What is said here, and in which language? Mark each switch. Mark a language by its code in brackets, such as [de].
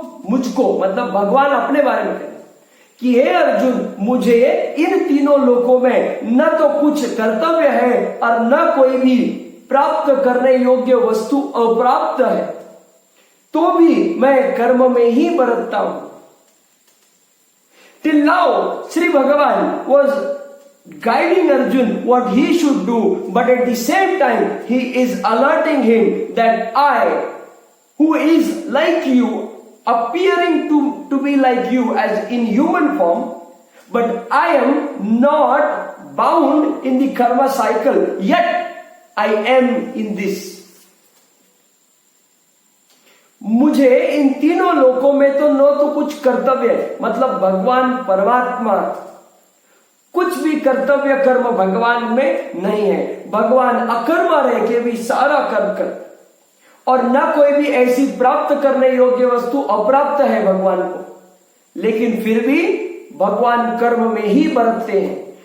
[hi] मुझको, मतलब भगवान अपने बारे में कहते कि हे अर्जुन, मुझे इन तीनों लोकों में न तो कुछ कर्तव्य है और न कोई भी प्राप्त करने योग्य वस्तु अप्राप्त है, तो भी मैं कर्म में ही बरतता हूं। [en] Till now, Sri Bhagavan was guiding Arjun what he should do, but at the same time he is alerting him that I, who is like you, appearing to be like you as in human form, but I am not bound in the karma cycle, yet I am in this. [hi] मुझे इन तीनों लोकों में तो न तो कुछ कर्तव्य, मतलब भगवान परमात्मा, कुछ भी कर्तव्य कर्म भगवान में नहीं है। भगवान अकर्मा रह के भी सारा कर्म कर, और न कोई भी ऐसी प्राप्त करने योग्य वस्तु अप्राप्त है भगवान को, लेकिन फिर भी भगवान कर्म में ही बरतते हैं।